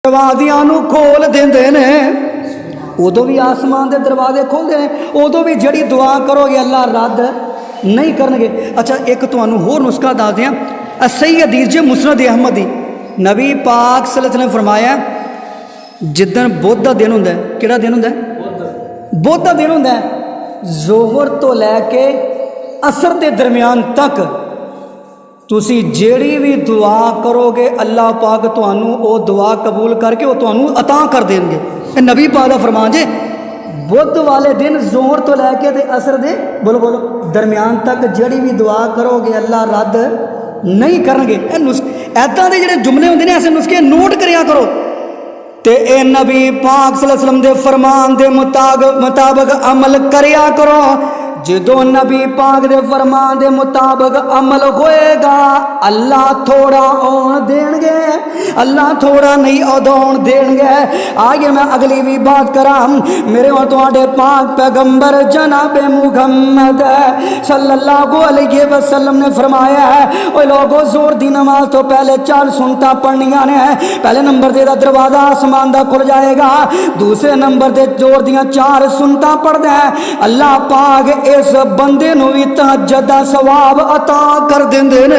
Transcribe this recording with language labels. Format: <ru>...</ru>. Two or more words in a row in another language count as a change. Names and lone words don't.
<pa>دروازیاں نوں کھول دیندے نے، اودوں بھی</pa> <ur>آسمان کے دروازے کھولتے ہیں,</ur> <pa>اودوں بھی جیہڑی دعا کروگے اللہ رد نہیں کرنگے. اچھا اک تہانوں ہور نسخہ دس دیاں، صحیح حدیث جے مسند احمد دی، نبی پاک</pa> <ar>صلى الله عليه وسلم</ar> <pa>نے فرمایا جدن بدھ کا دن ہندا ہے، کیہڑا دن ہندا ہے? بدھ کا دن ہندا ہے، ظہر توں لیکے عصر کے درمیان تک تسی جیہڑی بھی دعا کروگے اللہ پاک تہانوں او دعا قبول کرکے او تہانوں عطا کر دیں گے. نبی پاک دا فرمان جے بدھ والے دن ظہر توں لیکے تے عصر دے بولو بولو درمیان تک جیہڑی بھی دعا کروگے اللہ رد نہیں کرنگے. ایداں دے جیہڑے جملے ہوندے نے ایسے نسخے نوٹ کریا کرو تے اے نبی پاک</pa> <ar>صلى الله عليه وسلم</ar> <pa>دے فرمان دے مطابق عمل کریا کرو. جدوں نبی پاک دے فرمان دے مطابق عمل ہوئےگا اللہ تھوڑا آؤن دینگے، اللہ تھوڑا نہیں آؤن دینگے. آگے میں اگلی بھی بات کراں، میرے اور تہاڈے پاک پیغمبر جناب محمد</pa> <ar>صلى الله عليه وسلم</ar> <pa>نے فرمایا ہے او لوگوں زور دی نماز توں پہلے 4 سنتاں پڑھنیاں نے. پہلے نمبر تے دروازہ آسمان دا کھل جائےگا، دوسرے نمبر تے زور دیاں 4 سنتاں پڑھدا ہے اللہ پاک اس بندے نوں بھی تہجد دا ثواب عطا کر دیندے نے.</pa>